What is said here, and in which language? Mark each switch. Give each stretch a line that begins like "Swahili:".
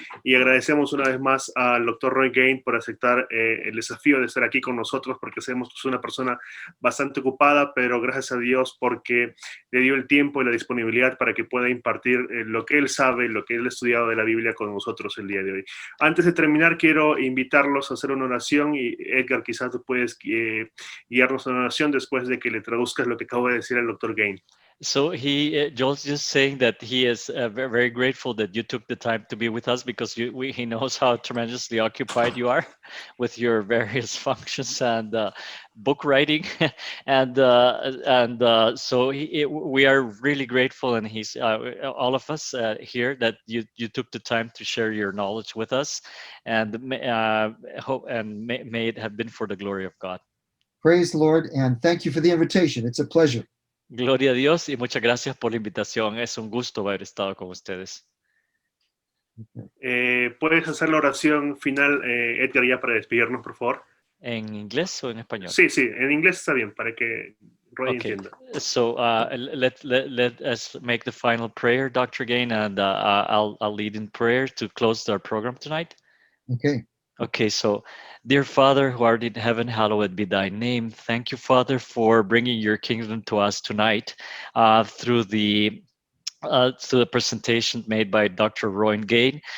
Spanish: Y agradecemos una vez más al Dr. Roy Gain por aceptar el desafío de estar aquí con nosotros, porque sabemos que es una persona bastante ocupada, pero gracias a Dios porque le dio el tiempo y la disponibilidad para que pueda impartir lo que él sabe, lo que él ha estudiado de la Biblia con nosotros el día de hoy. Antes de terminar, quiero invitarlos a hacer una oración y Edgar, quizás tú puedes guiarnos a una oración después de que le traduzcas lo que acabo de decir al Dr. Gain.
English: So Joel's just saying that he is very, very grateful that you took the time to be with us because he knows how tremendously occupied you are with your various functions and book writing, and so we are really grateful, and he's all of us here that you took the time to share your knowledge with us, and hope and may it have been for the glory of God. Praise the Lord, and thank you for the invitation. It's a pleasure.
Spanish: Gloria a Dios y muchas gracias por la invitación. Es un gusto haber estado con ustedes. ¿Puedes hacer la oración final, Edgar, ya para despedirnos, por favor? ¿En inglés o en español? Sí, en inglés está bien, para que Roy
English: Okay.
Spanish: entienda.
English: So let us make the final prayer, Dr. Gain, and I'll lead in prayer to close our program tonight. Okay. Okay, so dear Father who art in heaven, hallowed be thy name. Thank you, Father, for bringing your kingdom to us tonight through the presentation made by Dr. Roy Gain.